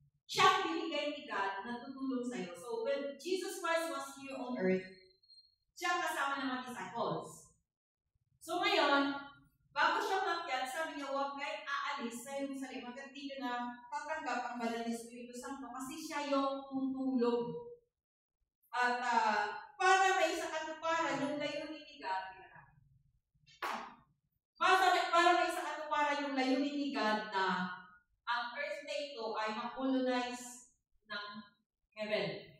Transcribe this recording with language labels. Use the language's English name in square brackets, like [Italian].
[Filipino] Siya ang binigay ni God na tutulong sa'yo. [English] So when Jesus Christ was here on earth, [Filipino] siya kasama ng mga disciples. So ngayon, bago siya makyat, sabi niya, huwag kayong aalis sa Jerusalem hanggang di nyo na tatanggap ang banal na Espiritu Santo kasi siya yung tutulong. At para may sa katuparan yung layunin ni God, para may sa katuparan yung layunin ni God na ang earth na ito ay makolonize ng heaven.